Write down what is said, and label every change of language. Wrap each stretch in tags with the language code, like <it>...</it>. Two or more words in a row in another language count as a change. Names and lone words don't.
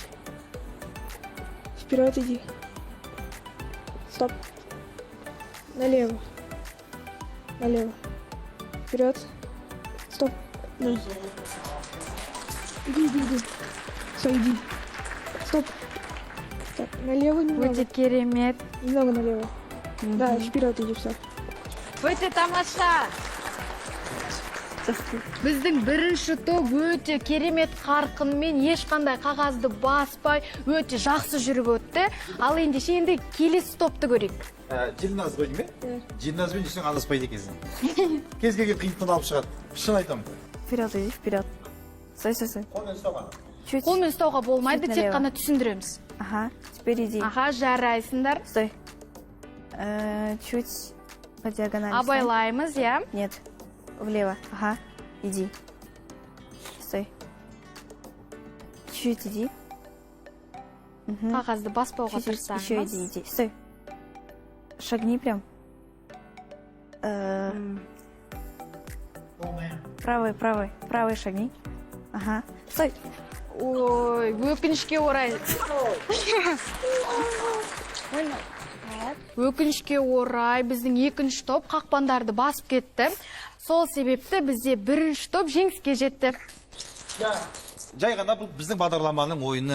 <ru>Вперед иди. Стоп. Налево. Налево. Вперед. Стоп. Да. Иди, иди, иди. Все, иди. Стоп. Так, налево немного.</ru> <kk>Өте керемет.</kk> <ru>Немного налево. Да, вперед иди, все.</ru> <kk>Өте тамаша. Біздің бірінші топ өте керемет қарқынмен, ешқандай қағазды баспай, өте жақсы жүріп өтті. Ал ендеше енді келесі топты көрейік. Жинназ ғой ме? Жинназбен жүрсең адаспайды екенсің. Кез келген қиындықтан алып шығады. Шын айтамын.</kk> <ru>Вперед иди, вперед. Стой, стой, стой.</ru> <kk>Қолмен ұстауға. Қолмен ұстауға болмайды, тек қана түсіндіреміз.</kk> <ru>Ага, теперь иди.</ru> <kk>Аха, жарайсыңдар.</kk> <ru>Стой. Чуть по диагонали.</ru> <kk>Абайлаймыз, я?</kk> <ru>Нет, влево. Ага, иди. Стой. Чуть иди.</ru> <kk>Қағазды баспауға тырысамыз.</kk> <ru>Еще иди, иди. Стой. Шагни прям. Правый, правый, правый шагни. Ага. Стой.</ru> <kk>Ой, өкінішке орай. Өкінішке орай біздің екінші топ қақпандарды басып кетті. Сол себепті бізде бірінші топ жеңіске жетті. Жай ғана бұл біздің бағдарламаның ойыны.</kk>